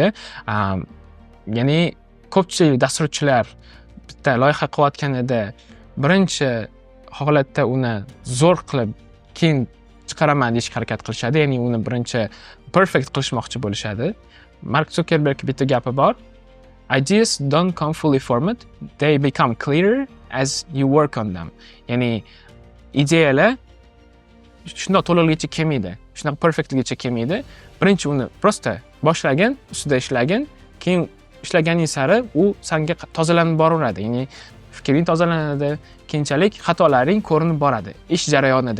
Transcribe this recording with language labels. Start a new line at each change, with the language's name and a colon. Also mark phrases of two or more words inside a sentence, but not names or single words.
Uzbek: Ya'ni ko'pchilik dasturchilar bitta loyiha qilayotganida birinchi holatda uni zo'r qilib keyin chiqaraman deyishga harakat qilishadi. Ya'ni uni birinchi perfect qilishmoqchi bo'lishadi. Mark Zuckerberg bitta gapi bor.
English: Ideas don't come fully formed, they become clearer as you work on them.
Uzbek: Ya'ni ideyalar shundoq to'liqligicha kelmaydi, shundoq perfectligicha kelmaydi. Birinchi uni prosta boshlagin, ustida ishlagin, keyin ishlaganing sari u senga tozalanib boraveradi. Ya'ni fikring tozalanadi, keyinchalik xatolaring ko'rinib boradi ish jarayonida.